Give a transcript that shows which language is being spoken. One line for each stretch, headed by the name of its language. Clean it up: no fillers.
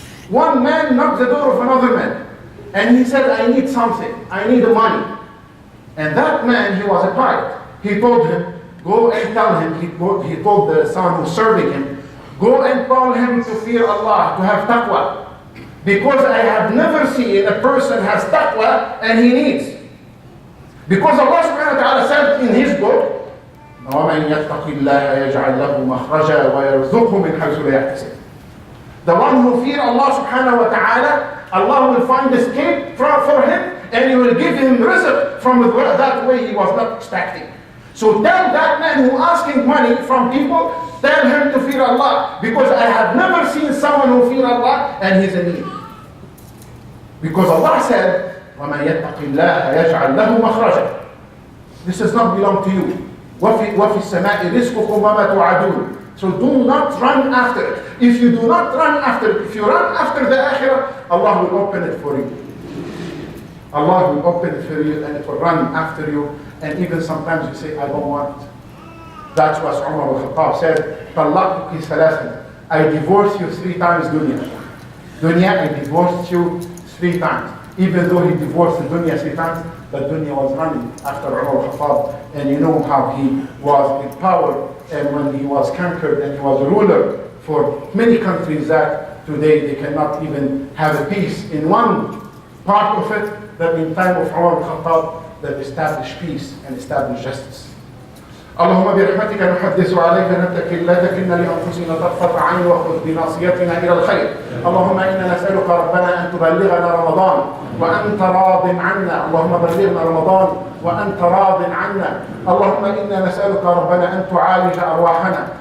English: One man knocked the door of another man, and he said, I need something. I need money. And that man, he was a pirate. He told him, go and tell him, he told the son who was serving him, go and tell him to fear Allah, to have taqwa. Because I have never seen a person has taqwa and he needs. Because Allah subhanahu wa ta'ala said in his book,
Arabic: وَمَنْ يَتَّقِ اللَّهَ يَجْعَلْ لَهُ مَخْرَجًا وَيَرْزُقْهُ مِنْ حَيْثُ لَا يَحْتَسِبُ.
English: The one who fears Allah subhanahu wa ta'ala, Allah will find escape for him, and He will give him rizq from that way he was not expecting. So tell that man who asking money from people, tell him to fear Allah, because I have never seen someone who fear Allah and he's in need. Because Allah said,
Arabic: وَمَنْ يَتَّقِ اللَّهَ يَجْعَلْ لَهُ مَخْرَجًا.
English: This does not belong to you.
Arabic: وَفِي السَّمَاءِ رِزْقُكُمْ وَمَا تُوعَدُونَ.
English: So do not run after it. If you do not run after it, if you run after the akhirah, Allah will open it for you. Allah will open it for you and it will run after you. And even sometimes you say, I don't want it. That's what Umar al-Khattab said,
Arabic: طَلَّقْتُكِ ثَلَاثًا.
English: I divorced you 3 times, dunya. Dunya, I divorced you 3 times. Even though he divorced the dunya 3 times, the dunya was running after Umar al-Khattab. And you know how he was in power. And when he was conquered and he was a ruler for many countries that today they cannot even have a peace in one part of it, that in time of Umar al-Khattab, that established peace and established justice.
Arabic: اللهم برحمتك نحدث عليك لا تكلنا لأنفسنا طرفة عين وخذ بناصيتنا إلى الخير. اللهم إنا نسألك ربنا أن تبلغنا رمضان وأنت راض عنا. اللهم بلغنا رمضان وأنت راض عنا. اللهم إنا نسألك ربنا أن تعالج أرواحنا.